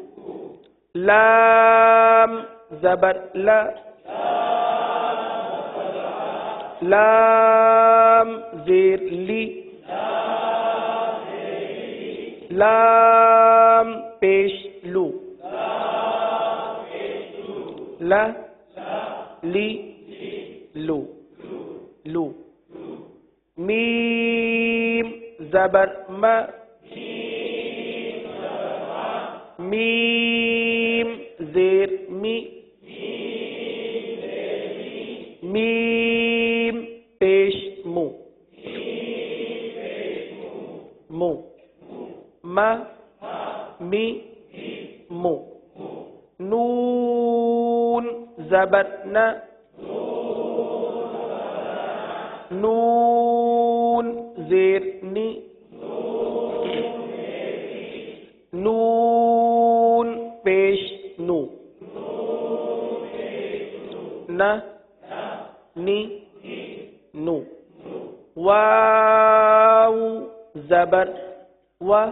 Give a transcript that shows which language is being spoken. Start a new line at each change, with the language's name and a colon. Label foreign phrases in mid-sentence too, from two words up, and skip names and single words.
Urdu: لام زبر لا لام زیر لی لام پیش لو لا لی لو لو میم زبر ما میم زیر می میم پیش مو مو ما می مو نون زبر نا نون زیر نی نون پیش نو نا نی نو واو زبر و